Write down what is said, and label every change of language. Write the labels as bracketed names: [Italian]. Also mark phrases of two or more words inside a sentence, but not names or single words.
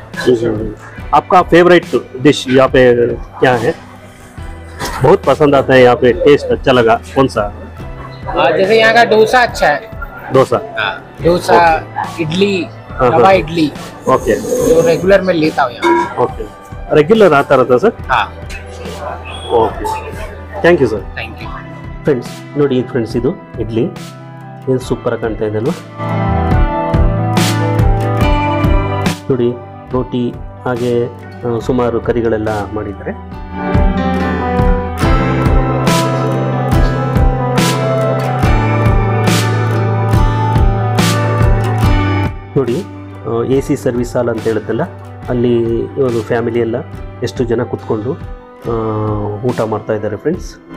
[Hindi] आपका फेवरेट डिश यहाँ पे क्या है? बहुत पसंद आता है यहाँ पे, टेस्ट अच्छा लगा, कौन सा? जैसे यहाँ का डोसा अच्छा है. डोसा. डोसा, इडली, रवा इडली ओके जो रेगुलर में लेता हूँ यहाँ। ओके रेग्युलर आता रहता सर हाँ [English] okay thank you sir thank you. [Kannada] ಫ್ರೆಂಡ್ಸ್ ನೋಡಿ ಫ್ರೆಂಡ್ಸ್ ಇದು ಇಡ್ಲಿ ಏನು ಸೂಪರಾಗಿ ಕಾಣ್ತಾ ಇದೆ ಅಲ್ವಾ ನೋಡಿ ರೋಟಿ ಹಾಗೆ ಸುಮಾರು ಕರಿಗಳೆಲ್ಲ ಮಾಡಿದ್ದಾರೆ ನೋಡಿ [English] AC service hall [Kannada] ಅಂತ ಹೇಳುತ್ತಲ್ಲ ಅಲ್ಲಿ ಒಂದು ಫ್ಯಾಮಿಲಿ ಎಲ್ಲ ಎಷ್ಟು ಜನ ಕೂತ್ಕೊಂಡು ಊಟ ಮಾಡ್ತಾ ಇದ್ದಾರೆ ಫ್ರೆಂಡ್ಸ್